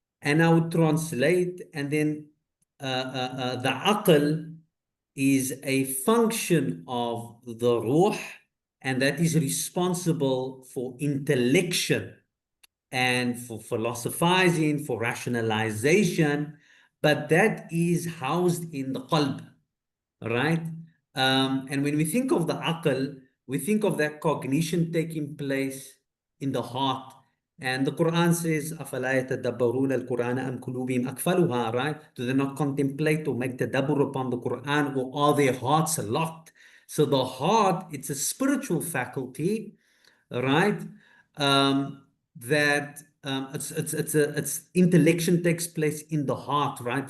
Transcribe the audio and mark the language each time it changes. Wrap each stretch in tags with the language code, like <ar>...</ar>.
<en>And I would translate, and then the aql is a function of the ruh, and that is responsible for intellection and for philosophizing, for rationalization, but that is housed in the qalb, right? And when we think of the aql, we think of that cognition taking place in the heart. And the Quran says,</en> <ar>أَفَلَا يَتَدَبَّرُونَ الْقُرْآنَ أَمْ قُلُوبِهِمْ أَقْفَلُهَا,</ar> <en>right? Do they not contemplate or make tadabbur upon the Quran, or are their hearts locked? So the heart, it's a spiritual faculty, right? That it's intellection takes place in the heart, right?</en>